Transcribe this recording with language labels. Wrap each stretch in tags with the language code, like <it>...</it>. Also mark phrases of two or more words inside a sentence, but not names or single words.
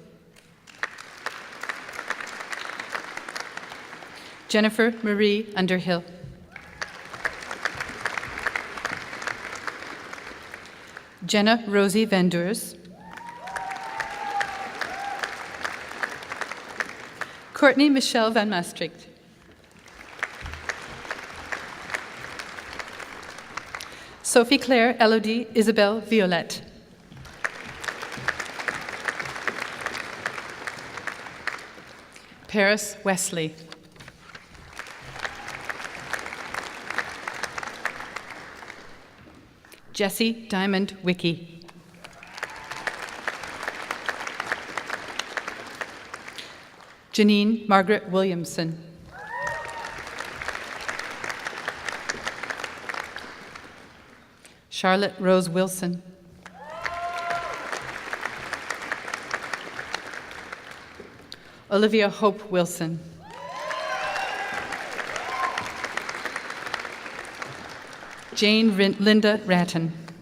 <en>Jennifer Marie Underhill. Jenna Rosie Vendors. Courtney Michelle Van Maastricht. Sophie Claire Elodie Isabel Violette. Paris Wesley. Jessie Diamond Wiki. Janine Margaret Williamson. Charlotte Rose Wilson. Olivia Hope Wilson. Jane Linda Ratton.</en>